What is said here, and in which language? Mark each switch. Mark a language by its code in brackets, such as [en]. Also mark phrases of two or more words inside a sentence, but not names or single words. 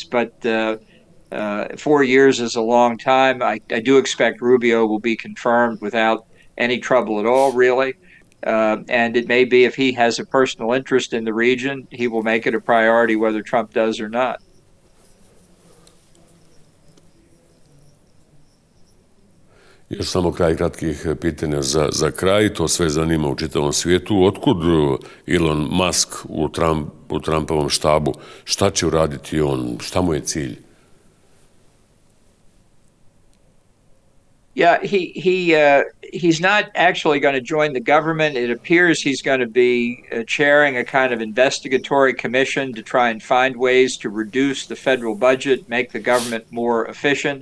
[en] But 4 years is a long time. I do expect Rubio will be confirmed without any trouble at all, really. And it may be if he has a personal interest in the region, he will make it a priority whether Trump does or not. [bs] Još samo kratkih pitanja za kraj. To sve zanima u čitavom svijetu. Otkud Elon Musk u Trumpovom štabu? Šta će uraditi on? Šta mu je cilj? [en] Yeah, he's not actually going to join the government. It appears he's going to be chairing a kind of investigatory commission to try and find ways to reduce the federal budget, make the government more efficient.